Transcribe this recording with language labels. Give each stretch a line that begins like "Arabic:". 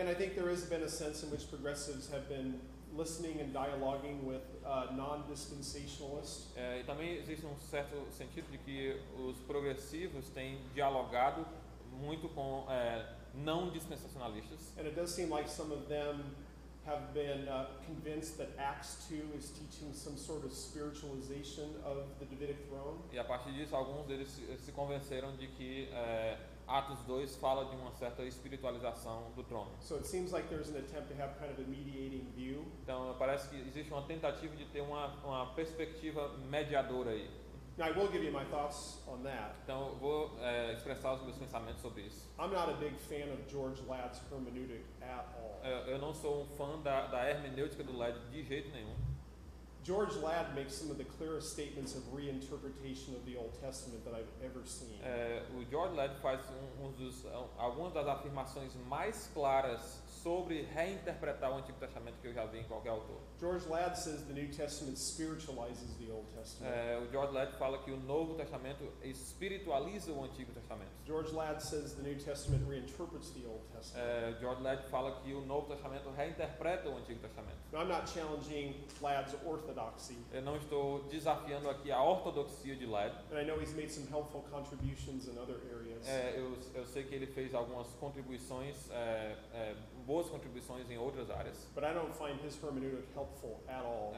English: And I think there has been a sense in which progressives have been listening and dialoguing with non-dispensationalists.
Portuguese: E também existe um certo sentido de que os progressivos têm dialogado muito com não dispensacionalistas.
English: And it does seem like some of them have been convinced that Acts 2 is teaching some sort of spiritualization of the Davidic throne.
Portuguese: E a partir disso, alguns deles se convenceram de que Atos 2 fala de uma certa espiritualização do trono.
English: So it seems like there's an attempt to have kind of a mediating view.
Portuguese: Então parece que existe uma tentativa de ter uma perspectiva mediadora aí.
English: Now I will give you my thoughts on that.
Portuguese: Então eu vou expressar os meus pensamentos sobre isso.
English: I'm not a big fan of George Ladd's hermeneutic at all.
Portuguese: Eu não sou um fã da hermenêutica do Ladd de jeito nenhum.
English: George Ladd makes some of the clearest statements of reinterpretation of the Old Testament that I've ever seen.
Portuguese: O George Ladd faz algumas das afirmações mais claras sobre reinterpretar o Antigo Testamento que eu já vi em qualquer autor.
English: George Ladd says the New Testament spiritualizes the Old Testament.
Portuguese: O George Ladd fala que o Novo Testamento espiritualiza o Antigo Testamento.
English: George Ladd says the New Testament reinterprets the Old Testament.
Portuguese: George Ladd fala que o Novo Testamento reinterpreta o Antigo Testamento.
English: Now, I'm not challenging Ladd's orthodoxy.
Portuguese: Eu não estou desafiando aqui a ortodoxia de Ladd.
English: And I know he's made some helpful contributions in other areas.
Portuguese: Eu sei que ele fez algumas contribuições, boas contribuições em outras áreas.
English: But I don't find his hermeneutic helpful at all.